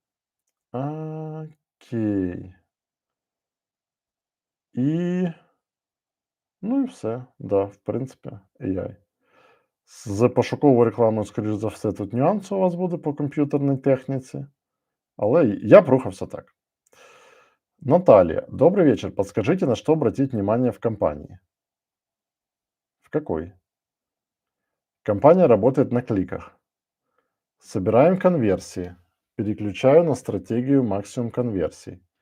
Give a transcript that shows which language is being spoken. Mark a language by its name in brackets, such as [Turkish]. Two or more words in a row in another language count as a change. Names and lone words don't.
[Ukrainian] Окей. І, ну і все. Да, в принципі, AI. З пошуковою рекламою, скоріш за все, тут нюанс у вас буде по комп'ютерній техніці, але я б рухався так. [Russian] Наталья, добрый вечер. Подскажите, на что обратить внимание в компании? В какой? Компания работает на кликах. Собираем конверсии. Переключаю на стратегию максимум конверсий.